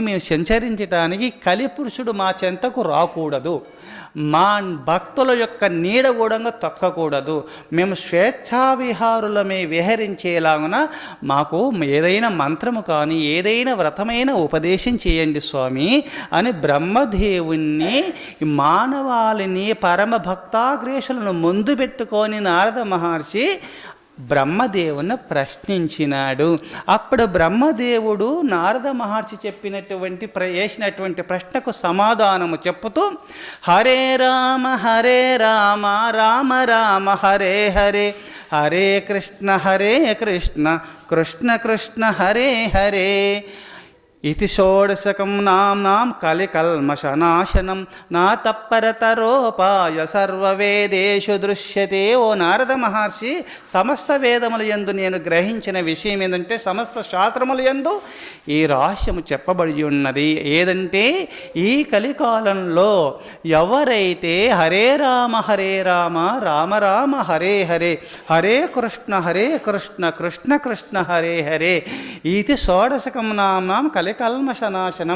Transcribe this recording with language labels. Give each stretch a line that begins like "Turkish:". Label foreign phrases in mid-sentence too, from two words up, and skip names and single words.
Telugu: మేము సంచరించడానికి కలిపురుషుడు మా చెంతకు రాకూడదు, మా భక్తుల యొక్క నీడ కూడా తొక్కకూడదు, మేము స్వేచ్ఛావిహారులమే విహరించేలాగున మాకు ఏదైనా మంత్రము కానీ ఏదైనా వ్రతమైన ఉపదేశం చేయండి స్వామి అని బ్రహ్మదేవుణ్ణి, మానవాళిని, పరమ భక్తాగ్రేషులను ముందు పెట్టుకొని నారద మహర్షి బ్రహ్మదేవుని ప్రశ్నించినాడు. అప్పుడు బ్రహ్మదేవుడు నారద మహర్షి వేసినటువంటి ప్రశ్నకు సమాధానము చెప్పుతూ
Sanskrit: హరే రామ రామ రామ హరే హరే, హరే కృష్ణ కృష్ణ కృష్ణ హరే హరే, इति षोडशकं नाम्नां कलिकल्मषनाशनं ना तत्परतरोपाय सर्ववेदेषु दृश्यते.
Telugu: ఓ నారద మహర్షి, సమస్త వేదముల యందు నేను గ్రహించిన విషయం ఏంటంటే సమస్త శాస్త్రముల యందు ఈ రహస్యము చెప్పబడి ఉన్నది. ఏదంటే ఈ కలికాలంలో ఎవరైతే
Sanskrit: హరే రామ రామ రామ హరే హరే, హరే కృష్ణ కృష్ణ కృష్ణ హరే హరే, ఇది షోడశకం నామ్నాం కలికల్మషనాశనం.